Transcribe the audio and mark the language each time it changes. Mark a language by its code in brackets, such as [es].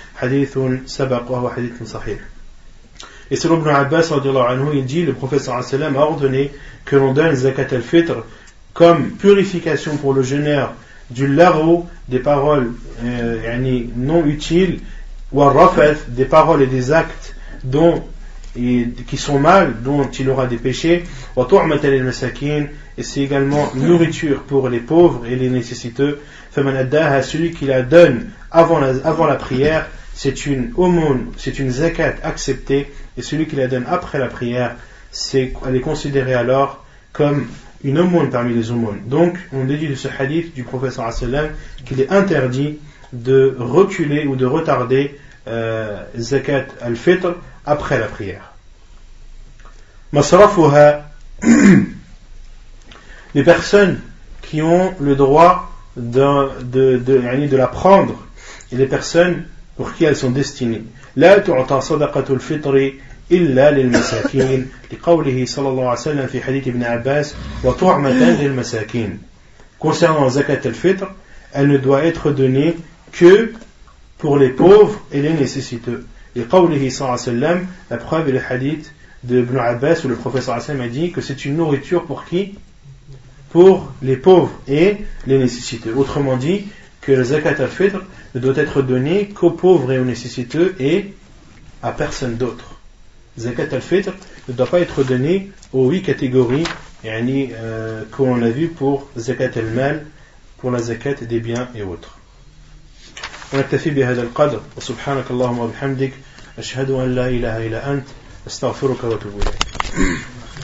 [ar] حديث سبق وهو حديث صحيح. [fr] Et selon Ibn Abbas, il dit, le prophète sallallahu alayhi wa sallam a ordonné que l'on donne zakat al-fitr comme purification pour le jeûneur du laghu, des paroles non utiles, ou al-rafath, des paroles et des actes qui sont mal, dont il aura des péchés, [ar] wa tu'matan lil masakin, [fr] et c'est également nourriture pour les pauvres et les nécessiteux. [ar] Faman addaha, [fr] celui qui la donne avant la prière, c'est une aumône, c'est une zakat acceptée, et celui qui la donne après la prière, elle est considérée alors comme une aumône parmi les aumônes. Donc, on déduit de ce hadith du prophète sallallahu alayhi wa sallam qu'il est interdit de reculer ou de retarder zakat al-fitr après la prière. Masrafuha, les personnes qui ont le droit de la prendre et les personnes pour qui elles sont destinées. [ar] لا تعطى صدقة الفطر إلا للمساكين لقوله صلى الله عليه وسلم في حديث ابن عباس وطعمة للمساكين. [fr] Concernant zakat al-fitr, elle ne doit être donnée que pour les pauvres et les nécessiteux. [ar] لقوله صلى الله عليه وسلم, [fr] la preuve est le hadith de Ibn Abbas où le prophète sallallahu alayhi wa sallam a dit que c'est une nourriture pour qui? Pour les pauvres et les nécessiteux. Autrement dit, que le zakat al-fitr ne doit être donné qu'aux pauvres et aux nécessiteux et à personne d'autre. Zakat al-fitr ne doit pas être donné aux 8 catégories qu'on a vu pour zakat al-mal, pour la zakat des biens et autres. [ar] ونكتفي بهذا القدر وسبحانك اللهم وبحمدك أشهد أن لا إله إلا أنت أستغفرك وأتوب إليك.